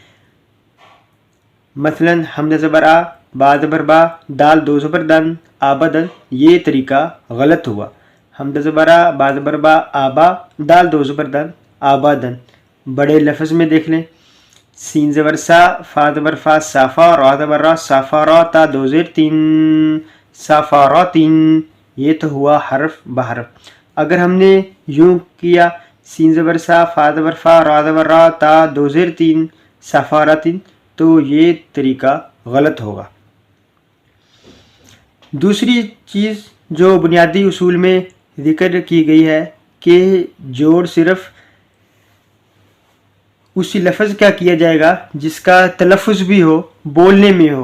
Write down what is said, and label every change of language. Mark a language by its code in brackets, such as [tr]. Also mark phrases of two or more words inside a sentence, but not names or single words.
[ur] مثلا حمزہ زبر آ، با زبر با، دال 2 زبر دن، آبا دن، یہ طریقہ غلط ہوا۔ حمزہ زبر آ، با زبر با، آبا، دال 2 زبر دن، آبا دن۔ بڑے لفظ میں دیکھ لیں، سین زبر سا، فا زبر فا، صافا، را زبر را، صافا را، تا 2 زیر 3، صافا را 3، یہ تو ہوا حرف بحرف۔ اگر ہم نے یوں کیا، سین زبر سا، فا زبر فا، را زبر را، تا 2 زیر 3، صافا را 3، تو یہ طریقہ غلط ہوگا۔ دوسری چیز جو بنیادی اصول میں ذکر کی گئی ہے کہ جوڑ صرف اسی لفظ کا کیا جائے گا جس کا تلفظ بھی ہو، بولنے میں ہو۔